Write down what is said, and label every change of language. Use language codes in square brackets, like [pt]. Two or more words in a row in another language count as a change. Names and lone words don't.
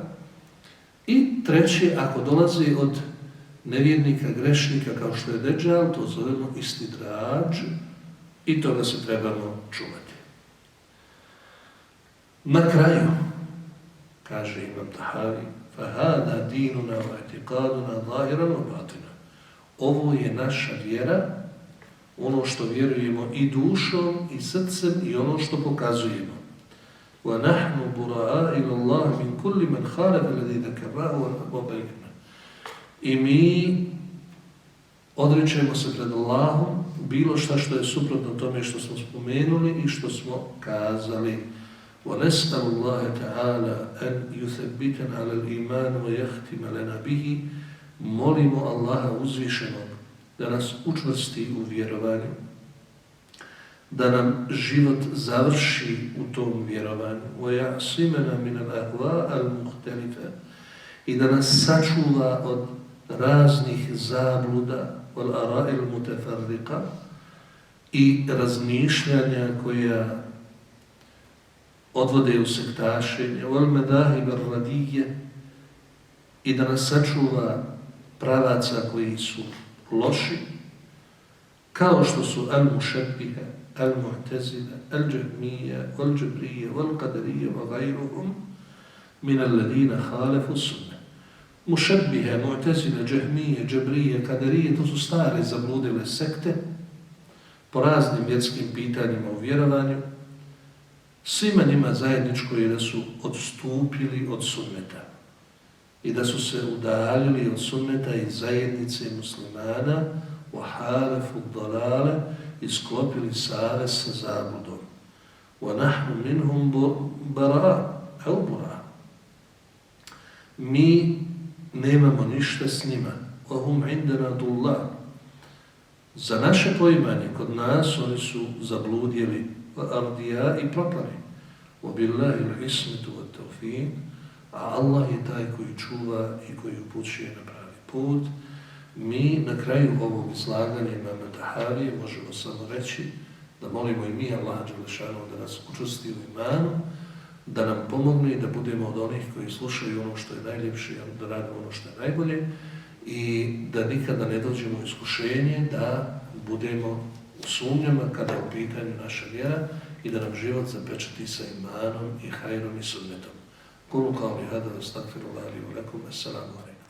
[bs] I treće, ako dolaze od nevjernika, grešnika, kao što je Dejjal, to zovemo istidrađ i toga se trebamo čuvati. Na kraju, kaže Imam Tahavi, [ar] فَهَذَا دِينُنَا وَاعْتِقَادُنَا ظَاهِرًا وَبَاطِنًا. [bs] Ovo je naša vjera, ono što vjerujemo i dušom i srcem i ono što pokazujemo. [ar] وَنَحْنُ بُرَاءِ إِلَى اللَّهِ مِنْ كُلِّ مَنْ خَالَفَ الَّذِي ذَكَرْنَاهُ وَبَيَّنَّاهُ. [bs] I mi odričemo se pred Allahom bilo šta što je suprotno tome što smo spomenuli i što smo kazali. [ar] وَنَسْأَلُ اللَّهَ تَعَالَى أَنْ يُثَبِّتَنَ عَلَى الْإِيمَانِ وَيَحْتِمَ لَنَا بِهِ. [bs] Molimo Allaha uzvišenog da nas učvrsti u vjerovanju, da nam život završi u tom vjerovanju. [ar] وَيَعْصِمَنَا مِنَ الْأَهْوَاءِ الْمُخْتَلِفَةِ. [bs] I da nas sačuva od raznih zabluda, [ar] وَالْأَرَاءِ الْمُتَفَرِّقَةِ, [bs] i razmišljanja koja odvode u sektašenje, [ar] وَالْمَدَاهِبَ الرَّدِيَّ, [bs] i da nas sačuva pravaca koji su loši, kao što su al-mušabbiha, al-mu'tazila, al-džahmija, al-džabrija, al-qadarija, [ar] وغيرهم من الذين خالفوا السنة. [bs] Mušebbihe, Mu'tezile, Džehmije, Džebrije, Kaderije, to su stare zabludile sekte po raznim vjerskim pitanjima u vjerovanju. Svima njima zajedničko je da su odstupili od sunneta i da su se udaljili od sunneta i zajednice muslimana u [ar] حلف الضلالة [bs] i sklopili savez sa zabludom. [ar] وَنَحْنُ مِنْهُمْ بَرَاء. [bs] Mi nemamo ništa s njima. [ar] وَهُمْ عِنْدَنَا دُلَّهُ. [bs] Za naše poimanje, kod nas, oni su zabludjeli ardija i propali. [ar] وَبِاللَّهِ الْحِسْمِةُ وَالتَّوْفِيقُ. [bs] A Allah je taj koji čuva i koji upućuje na pravi put. Mi na kraju ovog izlaganja imama Tahavije možemo samo reći da molimo i mi Allaha Đelešanu da nas učvrsti u imanu, da nam pomogne i da budemo od onih koji slušaju ono što je najljepše, da radimo ono što je najbolje i da nikada ne dođemo u iskušenje da budemo u sumnjama kada je u pitanju naša vjera i da nam život zapečati sa imanom i hajrom i sunnetom. [ar] أقول قولي هذا، أستغفر الله ولكم، السلام عليكم.